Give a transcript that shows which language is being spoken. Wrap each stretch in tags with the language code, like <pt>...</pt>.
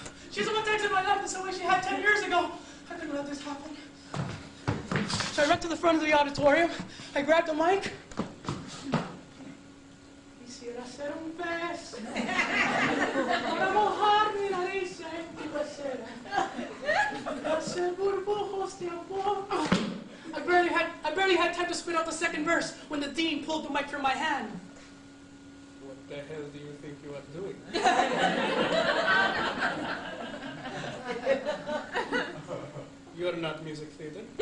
<en>She's about to exit my life the same way she had 10 years ago. I couldn't let this happen. So I ran to the front of the auditorium. I grabbed the mic.</en> <es>Quisiera ser un pez para mojar mi nariz en tu pecera. Hacer burbujos de amor.</es> <en>I barely had time to spit out the second verse when the dean pulled the mic from my hand. What the hell do you think you are doing? You're not music theater.</en>